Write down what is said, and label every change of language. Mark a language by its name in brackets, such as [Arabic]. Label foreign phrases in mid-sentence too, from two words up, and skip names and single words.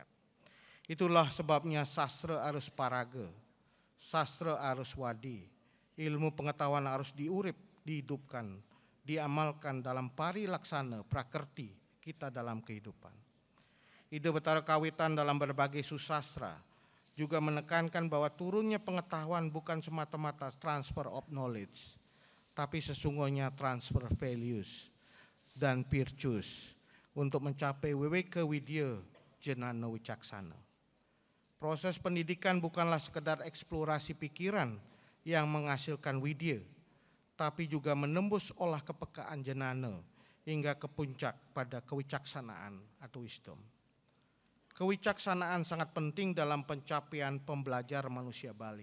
[Indonesian] Itulah sebabnya sastra harus paraga, sastra harus wadi, ilmu pengetahuan harus diurip, dihidupkan, diamalkan dalam pari laksana prakerti kita dalam kehidupan. Ide Betara Kawitan dalam berbagai susastra juga menekankan bahwa turunnya pengetahuan bukan semata-mata [English] transfer of knowledge, [Indonesian] tapi sesungguhnya [English] transfer values [Indonesian] dan virtues untuk mencapai weweke widya jenana wicaksana. Proses pendidikan bukanlah sekedar eksplorasi pikiran yang menghasilkan widya, tapi juga menembus olah kepekaan jenana hingga ke puncak pada kewicaksanaan atau wisdom. Kewicaksanaan sangat penting dalam pencapaian pembelajar manusia Bali.